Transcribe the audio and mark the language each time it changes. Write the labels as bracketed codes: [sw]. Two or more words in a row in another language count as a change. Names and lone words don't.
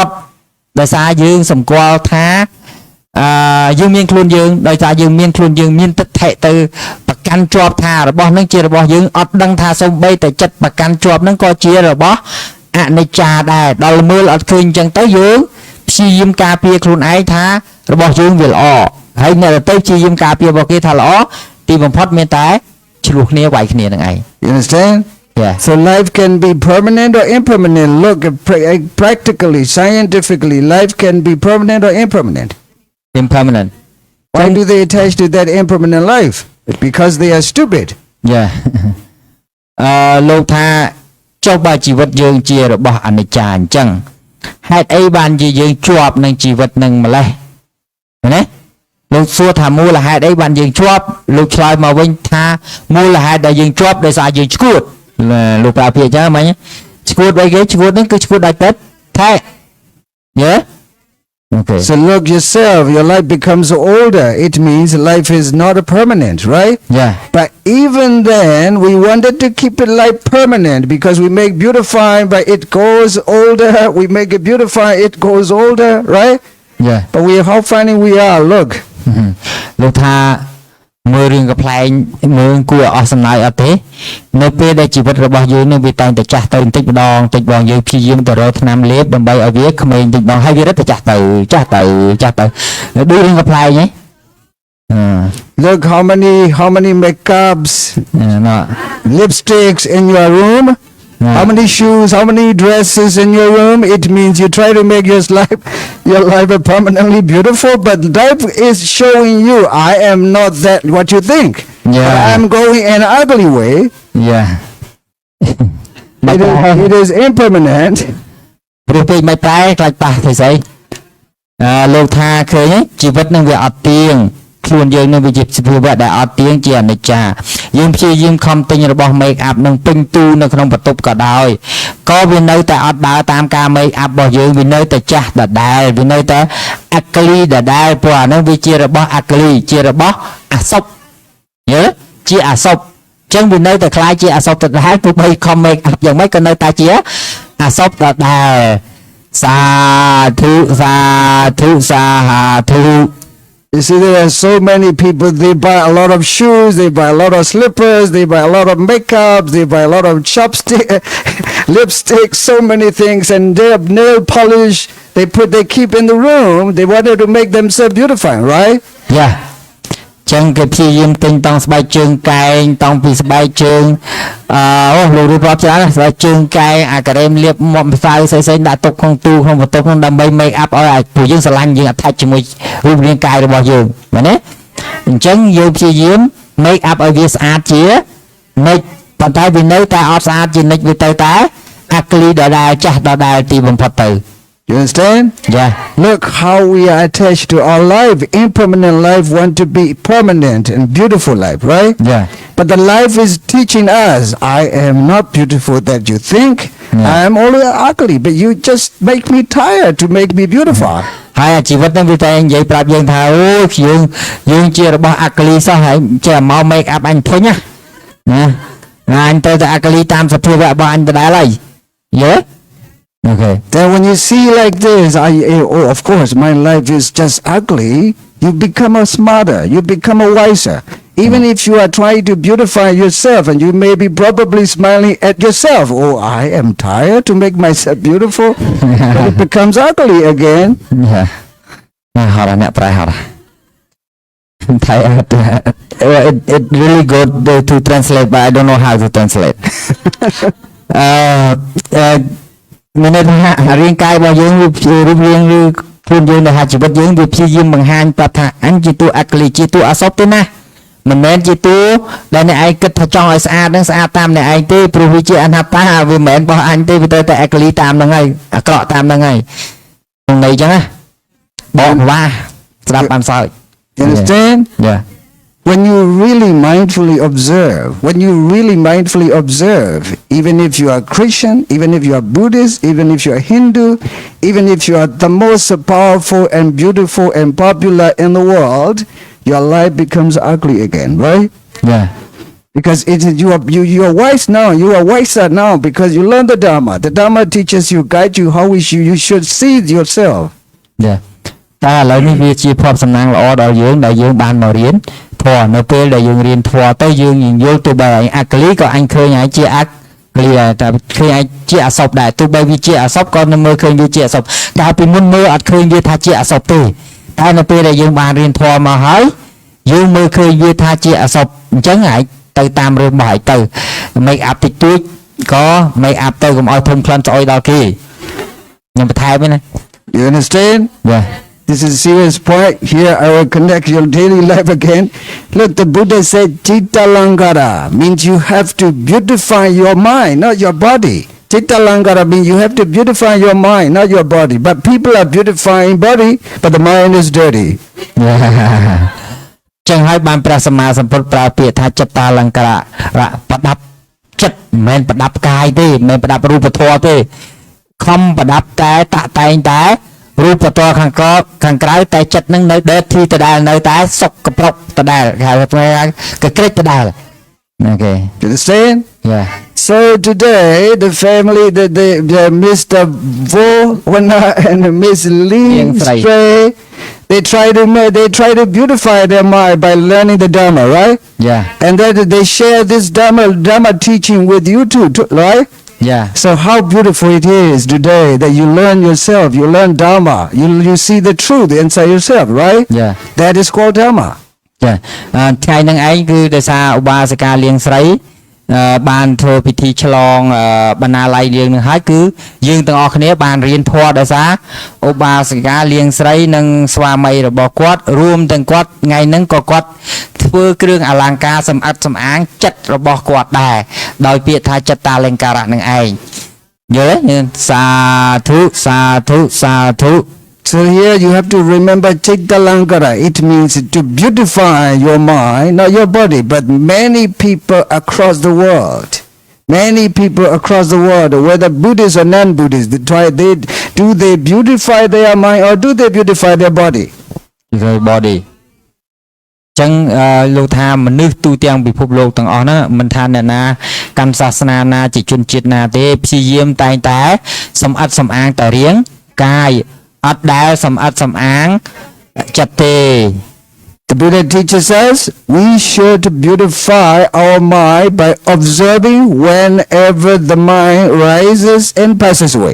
[km] ដោយសារយើងសម្គាល់ថាយើងមានខ្លួនយើងដោយសារយើងមានខ្លួនយើងមានទិដ្ឋិទៅប្រកាន់ជាប់ថារបស់ហ្នឹងជារបស់យើងអត់ដឹងថាសូម្បីតែចិត្តប្រកាន់ជាប់ហ្នឹងក៏ជារបស់អនិច្ចាដែរដល់មើលអត់ឃើញអញ្ចឹងទៅយើងព្យាយាមការពារខ្លួនឯងថារបស់យើងវាល្អហើយអ្នកទៅព្យាយាមការពាររបស់គេថាល្អទីបំផុតមានតែឆ្លោះគ្នាវាយគ្នានឹងឯង [en] You understand? Yeah. So life can be permanent or impermanent. Look, practically, scientifically, life can be permanent or impermanent. Impermanent Why do they attach to that impermanent life? Because they are stupid. [km] Yeah លោកថាចុះបើជីវិតយើងជារបស់អនិច្ចាអញ្ចឹងហេតុអីបានជាយើងជាប់នឹងជីវិតនឹងម្លេះណាលោកសួរថាមូលហេតុអីបានយើងជាប់លោកឆ្លើយមកវិញថាមូលហេតុដែលយើងជាប់ដោយសារយើងឈួតលោកប្រាប់ពីអញ្ចឹងមិញឈួតអីគេឈួតហ្នឹងគឺឈួតដោយទឹកថែ [en] Yeah Okay So look yourself, your life becomes older. It means life is not a permanent, right? Yeah But even then, we wanted to keep it life permanent because we make beautifying, but it goes older. We make it beautify, it goes older, right? Yeah But how funny we are, look. [km] លោកថាមើលរឿងកំ pl ែងមើលគួរអស់សំណើចអត់ទេនៅពេលដែលជីវិតរបស់យើងនឹងវាតែងតែចាស់ទៅបន្តិចម្ដងយើងព្យាយាមទៅរកថ្នាំលេបដើម្បីឲ្យវាក្មេងបន្តិចម្ដងហើយវារត់តែចាស់ទៅដូចរឿងកំ pl ែងហ៎ [en] Look how many makeups, lipsticks in your room. How many shoes, how many dresses in your room? It means you try to make your life permanently beautiful, but life is showing you, I am not that what you think. Yeah. I am going an ugly way. Yeah It is impermanent. [km] ព្រោះពេកមិនតែខ្លាចប៉ះទៅស្អីលោកថាឃើញជីវិតនឹងវាអត់ទៀងខ្លួនយើងនឹងវាជាសភាវៈដែលអត់ទៀង ជាអនិច្ចាយើងព្យាយាមខំទិញរបស់ [en] make up [km] នឹងពេញទូនៅក្នុងបន្ទប់ក៏ដោយក៏វានៅតែអត់ដើរតាមការ [en] make up [km] របស់យើងវានៅតែចាស់ដដែលវានៅតែ ugly ដដែលព្រោះអានឹងវាជារបស់ ugly ជារបស់អសុបយល់ជាអសុបអញ្ចឹងវានៅតែខ្លាយជាអសុបដដែលទោះបីខំ [en] make up [km] យ៉ាងម៉េចក៏នៅតែជាអសុបដដែលសាធុ [en] You see, there are so many people, they buy a lot of shoes, they buy a lot of slippers, they buy a lot of makeup, they buy a lot of lipstick, so many things, and they have nail polish, they keep in the room, they wanted to make themselves beautifying, right? [km] Yeah ចឹងគេព្យាយាមទិញតង់ស្បែកជើងកែងតង់ពីស្បែកជើងលោករៀបរាប់ច្រើនស្បែកជើងកែងអាការ៉េមលាបមាត់ម្សៅផ្សេងៗដាក់ទុកក្នុងទូក្នុងបន្ទប់ហ្នឹងដើម្បី [en] make up [km] ឲ្យព្រោះយើងស្រឡាញ់យើង attach ជាមួយរូបរាងកាយរបស់យើងមែនទេអញ្ចឹងយើងព្យាយាម [en] make up [km] ឲ្យវាស្អាតជានិច្ចប៉ុន្តែវានៅតែអត់ស្អាតជានិច្ចវាទៅតែ ugly ដដែលចាស់ដដែលទីបំផុតទៅ [en] You understand? Yeah Look how we are attached to our life. Impermanent life want to be permanent and beautiful life, right? Yeah But the life is teaching us, I am not beautiful that you think. I am always ugly, but you just make me tired to make me beautiful. [km] ហើយជីវិតហ្នឹងវាតែនិយាយប្រាប់យើងថាអូយើងជារបស់ ugly សោះហើយចេះមក [en] make up [km] អញភុញណាអញទៅតែ ugly តាមសភាវៈរបស់អញដដែលហើយយល់ Okay [en] Then when you see like this, of course, my life is just ugly. You become a smarter. You become a wiser. Even if you are trying to beautify yourself and you may be probably smiling at yourself. Oh, I am tired to make myself beautiful. But it becomes ugly again. Yeah [km] ហត់អ្នកប្រែហត់ [en] it really good to translate but I don't know how to translate [km] មានន័យថារាង កាយរបស់យើងរូបរាងឬខ្លួនយើងដែលជីវិតយើងវាព្យាយាមបង្ហាញប្រាប់ថាអញជាតួ ugly ជាតួអសពទេណាមិនមែនជាតួដែលអ្នកឯងគិតថាចង់ឲ្យស្អាតនឹងស្អាតតាមអ្នកឯងទេព្រោះវាជាអនត្តាវាមិនមែនរបស់អញទេវាទៅតែ ugly តាមហ្នឹងហើយអាក្រក់តាមហ្នឹងហើយក្នុងន័យអញ្ចឹងណាបងវាស្ដាប់បានសើច [en] You understand? Yeah when you really mindfully observe, even if you are Christian, even if you are Buddhist, even if you are Hindu, even if you are the most powerful and beautiful and popular in the world, your life becomes ugly again, right? Yeah. Because you are wise now, you are wiser now because you learn the Dharma. The Dharma teaches you, guide you how you should see yourself. Yeah. [km] តែឥឡូវនេះវាជាភ័ព្វសំណាងល្អដល់យើងដែលយើងបានមករៀនធម៌នៅពេលដែលយើងរៀនធម៌ទៅយើងយល់ទោះបីអក្លីក៏អញឃើញហើយជាអក្លីតែឃើញហើយជាអសពដែរទោះបីវាជាអសពក៏នៅមើលឃើញវាជាអសពកាលពីមុនមើលអត់ឃើញវាថាជាអសពទេតែនៅពេលដែលយើងបានរៀនធម៌មកហើយយើងមើលឃើញវាថាជាអសពអញ្ចឹងហើយទៅតាមរឿងរបស់ហើយទៅ [en] make up [km] តិចតួចក៏ [en] make up [km] ទៅកុំឲ្យធំក្លិនស្អុយដល់គេខ្ញុំបន្ថែមទេណា [en] You understand? Yeah. This is a serious point. Here I will connect your daily life again. Look, the Buddha said, [pi] Citta Langara [en] means you have to beautify your mind, not your body. [pi] Citta Langara [en] means you have to beautify your mind, not your body. But people are beautifying body, but the mind is dirty. Yeah. [km] ចឹងហើយបានព្រះសម្មាសម្ពុទ្ធប្រើពាក្យថាចិត្តតាលង្ការៈប្រដាប់ចិត្តមិនមែនប្រដាប់កាយទេមិនមែនប្រដាប់រូបធម៌ទេខំប្រដាប់តែតាក់តែងតែរូបធម៌ខាងក្រៅតែចិត្តនឹងនៅដេតទីដដែលនៅតែសុកកប្រុកដដែលគេហៅថាកក្រិចដដែលអូខេ [en] You understand? Yeah. So today the family the Mr. Vona and Miss Lee Stray, they try to beautify their mind by learning the Dharma, right? Yeah. And then they share this Dharma teaching with you too, right? Yeah. So how beautiful it is today that you learn yourself, you learn Dharma, you see the truth inside yourself, right? Yeah. That is called Dharma. [km] ចាថ្ងៃហ្នឹងឯងគឺដោយសារឧបាសិកាលៀងស្រីបានធ្វើពិធីឆ្លងបណ្ណាល័យលៀងនឹងហើយគឺយើងទាំងអស់គ្នាបានរៀនធម៌ដោយសារឧបាសិកាលៀងស្រីនិងស្វាមីរបស់គាត់រួមទាំងគាត់ថ្ងៃហ្នឹងក៏គាត់ធ្វើគ្រឿងអលង្ការសម្អាតសម្អាងចិត្តរបស់គាត់ដែរដោយពាក្យថាចិត្តតាលង្ការៈនឹងឯងយល់ទេសាធុសាធុសាធុ [en] So here you have to remember [pi] Citta Langara. [en] It means to beautify your mind, not your body. But many people across the world, whether Buddhist or non-Buddhist, they beautify their mind or do they beautify their body? Their body. [km] ចឹងលោកថាមនុស្សទូទាំងពិភពលោកទាំងអស់ហ្នឹងមិនថាអ្នកណាកាន់សាសនាណាជាជនជាតិណាទេព្យាយាមតែងតែសម្អាតសម្អាងតែរាងកាយអត់ដែលសម្អាតសម្អាងចិត្តទេ [en] The Buddha teaches us we should beautify our mind by observing whenever the mind rises and passes away.